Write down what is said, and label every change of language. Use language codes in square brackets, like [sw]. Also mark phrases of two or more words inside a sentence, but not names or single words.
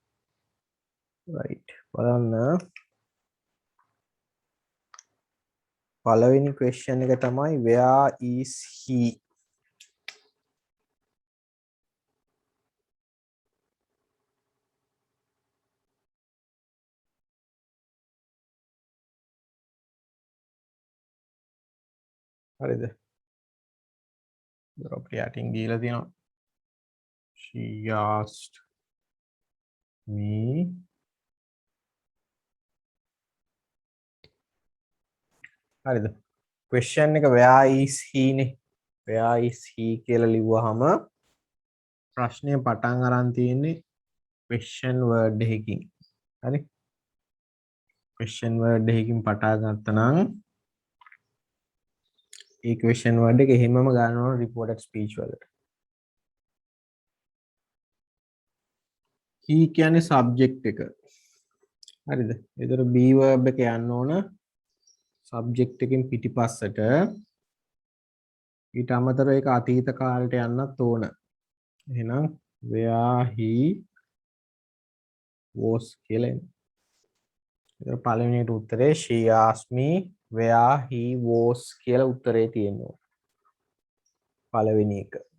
[si] right බලන්න පළවෙනි question එක තමයි [en] where is he? [si] හරිද? අපිට යටින් දීලා තියෙනවා. [en] She asked me හරිද? [si] question එක [en] where is he [si] නේ. [en] where is he [si] කියලා ලිව්වහම ප්‍රශ්නය පටන් අරන් තියෙන්නේ [en] question word [si] එකකින්. හරි? [en] question word [si] එකකින් පටන් ගත්තා නම් ඒ [en] question word [si] එක එහෙමම ගන්න ඕන [en] reported speech [si] වලට. he කියන්නේ subject එක. හරිද? ඒතර [en] be verb [si] එක යන්න ඕන subject එකෙන් පිටිපස්සට. ඊට අමතරව ඒක අතීත කාලයට යන්නත් ඕන. එහෙනම් [en] where he was [si] කියලා එන්න. ඒතර පළවෙනිට උත්තරේ [en] she asked me where he was [si] කියලා උත්තරේ තියෙනවා. පළවෙනි එක.